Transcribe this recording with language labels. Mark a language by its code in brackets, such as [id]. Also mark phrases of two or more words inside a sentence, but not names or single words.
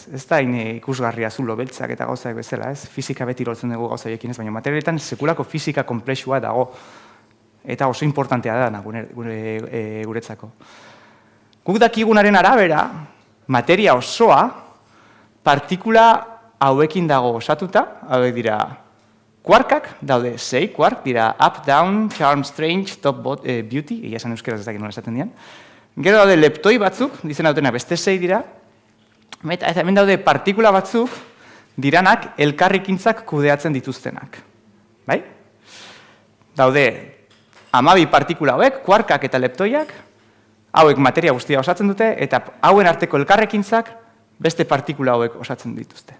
[eu] Ez da ikusgarria zulo beltzak eta gauzak bezala, ez? Fizika beti lortzen dugu gauza ekin ez, baina materialetan sekulako fizika komplexua dago. Eta oso importantea da guretzako. Guk dakigunaren arabera, materia osoa, partikula hauekin dago osatuta, hauek dira, kuarkak daude 6 kuark, dira up, down, charm, strange, top, beauty, egia esan euskeraz ez dakit nola esaten dian. Gero daude leptoi batzuk, dizen dautena beste 6 dira, eta hemen daude partikula batzuk, diranak elkarrikintzak kudeatzen dituztenak. Bai? Daude 12 partikula hauek, kuarkak eta leptoiak, hauek materia guztia osatzen dute, eta hauen arteko elkarrikintzak beste partikula hauek osatzen dituzte.